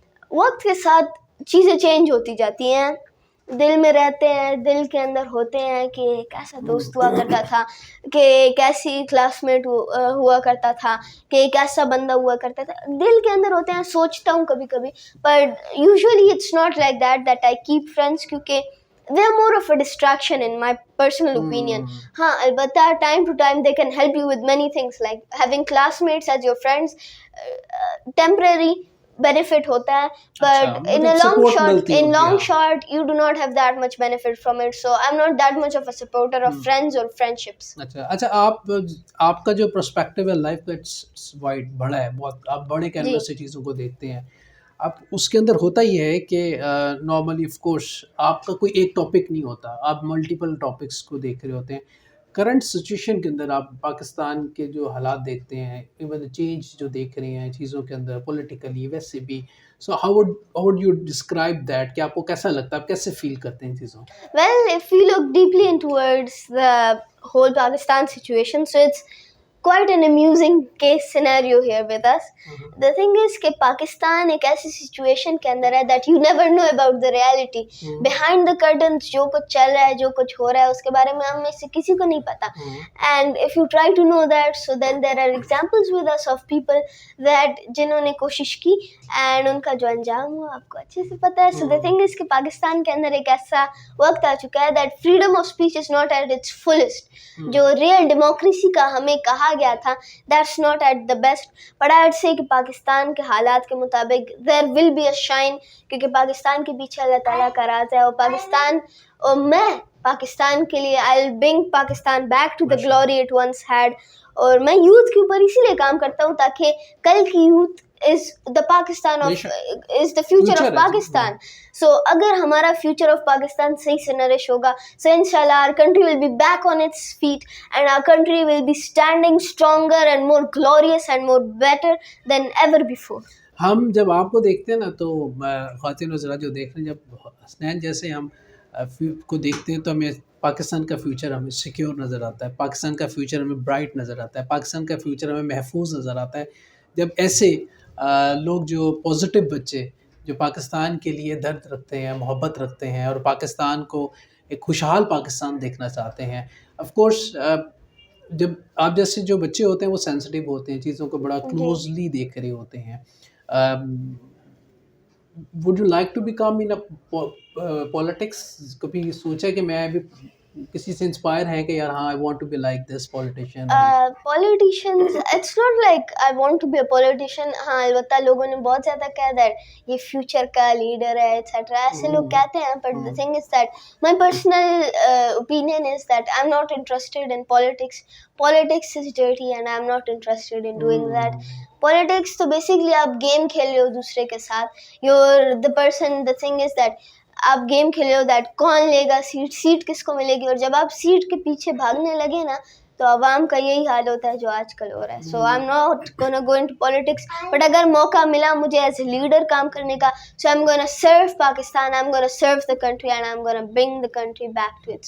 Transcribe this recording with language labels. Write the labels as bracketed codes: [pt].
[ur] وقت کے ساتھ چیزیں چینج ہوتی جاتی ہیں, دل میں رہتے ہیں, دل کے اندر ہوتے ہیں کہ ایک ایسا دوست ہوا کرتا تھا, کہ ایک ایسی کلاس میٹ ہوا کرتا تھا, کہ ایک ایسا بندہ ہوا کرتا تھا. دل کے اندر ہوتے ہیں, سوچتا ہوں کبھی کبھی, [en] But usually it's not like that I keep friends, کیونکہ they are more of a distraction in my personal opinion. [ur] ہاں البتہ [en] time to time they can help you with many things like having classmates as your friends. Temporary benefit [ur] ہوتا ہے, [en] but in a long short you do not have that much benefit from it. So I'm not that much of a supporter of friends or friendships. [ur] اچھا آپ کا جو perspective ہے life کا [en] it's wide, [ur] بڑا ہے بہت, آپ بڑے کینوس سے چیزوں کو دیکھتے ہیں. اب اس کے اندر ہوتا ہی ہے کہ نارملی آف کورس آپ کا کوئی ایک ٹاپک نہیں ہوتا, آپ ملٹیپل ٹاپکس کو دیکھ رہے ہوتے ہیں. کرنٹ سچویشن کے اندر آپ پاکستان کے جو حالات دیکھتے ہیں, ایون چینج جو دیکھ رہے ہیں چیزوں کے اندر پولیٹیکلی ویسے بھی, [en] so how would you describe that, [ur] کہ آپ کو کیسا لگتا ہے, آپ کیسے فیل کرتے ہیں چیزوں؟ [en] Well, if you look deeply in towards the whole Pakistan situation, so it's quite an amusing case scenario here with us. The thing is [ur] کہ پاکستان ایک ایسی سچویشن کے اندر ہے [en] that you never know about the reality. Behind the curtains [ur] جو کچھ چل رہا ہے, جو کچھ ہو رہا ہے, اس کے بارے میں ہم میں سے کسی کو نہیں پتا. [en] And if you try to know that, so then there are examples with us of people that [ur] جنہوں نے کوشش کی [en] and [ur] ان کا جو انجام ہوا آپ کو اچھے سے پتا ہے. [en] So the thing is [ur] کہ پاکستان کے اندر ایک ایسا وقت آ چکا ہے [en] that freedom of speech is not at its fullest. [ur] جو ریئل ڈیموکریسی کا ہمیں کہا گیا تھا, [en] that's not at the best. But I would say [ur] کہ پاکستان کے حالات کے مطابق [en] there will be a shine, [ur] کیونکہ پاکستان کے پیچھے اللہ تعالیٰ کا راز ہے, اور پاکستان اور میں پاکستان کے لیے [en] I'll bring Pakistan back to the glory it once had. [ur] اور میں یوتھ کے اوپر اسی لیے کام کرتا ہوں تاکہ کل کی youth [en] is the Pakistan of is the future of Pakistan. So [ur] اگر ہمارا [en] future of Pakistan [ur] صحیح سے نرش ہوگا, [en] so inshallah our country will be back on its feet and our country will be standing stronger and more glorious and more better than ever before. [ur] ہم جب آپ کو دیکھتے ہیں نا تو خواتین حضرات جو دیکھ رہے ہیں, جب حسنین جیسے ہم کو دیکھتے ہیں تو ہمیں پاکستان کا فیوچر ہمیں سیکیور نظر آتا ہے, پاکستان کا فیوچر ہمیں برائٹ نظر آتا ہے, پاکستان کا فیوچر ہمیں محفوظ نظر آتا ہے. جب ایسے لوگ جو پازیٹیو بچے جو پاکستان کے لیے درد رکھتے ہیں, محبت رکھتے ہیں, اور پاکستان کو ایک خوشحال پاکستان دیکھنا چاہتے ہیں, آف کورس جب آپ جیسے جو بچے ہوتے ہیں وہ سینسٹیو ہوتے ہیں, چیزوں کو بڑا کلوزلی دیکھ رہے ہوتے ہیں. [en] would you like to become in a politics? [ur] کبھی سوچا کہ میں بھی کسی سے انسپائر ہے کہ یار ہاں [en] I want to be like this politician? Politicians, it's not like I want to be a politician. [ur] ہاں البتہ لوگوں نے بہت زیادہ کہا that یہ فیوچر کا لیڈر ہے ایٹسیٹرا, ایسے لوگ کہتے ہیں. [en] But the thing is that my personal opinion is that I'm not interested in politics. Politics is dirty and I'm not interested in doing that. [ur] Politics تو بیسکلی آپ game کھیل رہے ہو دوسرے کے ساتھ. [en] You're the person, the thing is that [ur] آپ game کھیلے ہو that کون لے گا سیٹ کس کو ملے گی, اور جب آپ سیٹ کے پیچھے بھاگنے لگے نا تو عوام کا یہی حال ہوتا ہے جو آج کل ہو رہا ہے. [en] so I am not gonna go into politics, [ur] but اگر موقع ملا مجھے [en] as a leader [ur] کام کرنے کا, [en] So I am gonna serve Pakistan, I am gonna serve the country and I am gonna bring the country back to its.